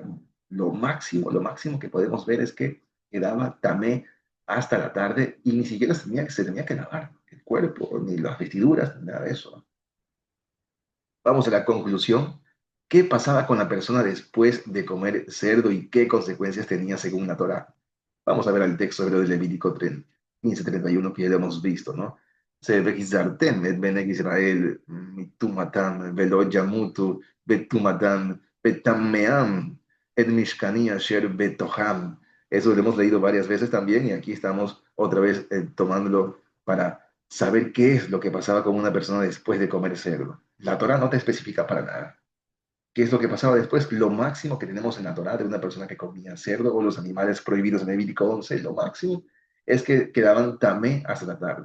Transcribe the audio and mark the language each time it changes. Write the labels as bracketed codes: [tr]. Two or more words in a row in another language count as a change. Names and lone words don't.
[es] Lo máximo que podemos ver es que quedaba tamé hasta la tarde y ni siquiera se tenía que lavar el cuerpo, ni las vestiduras, ni nada de eso. Vamos a la conclusión. ¿Qué pasaba con la persona después de comer cerdo y qué consecuencias tenía según la Torá? Vamos a ver al texto hebreo de Levítico 15:31 que ya lo hemos visto, ¿no? [he] והזרתם את בני ישראל מטמאתם ולא ימתו בטמאתם בטמאם את משכני אשר בתוכם. [es] Eso lo hemos leído varias veces también y aquí estamos otra vez tomándolo para saber qué es lo que pasaba con una persona después de comer cerdo. La Torah no te especifica para nada. ¿Qué es lo que pasaba después? Lo máximo que tenemos en la Torah de una persona que comía cerdo o los animales prohibidos en Levítico 11, lo máximo es que quedaban tamé hasta la tarde.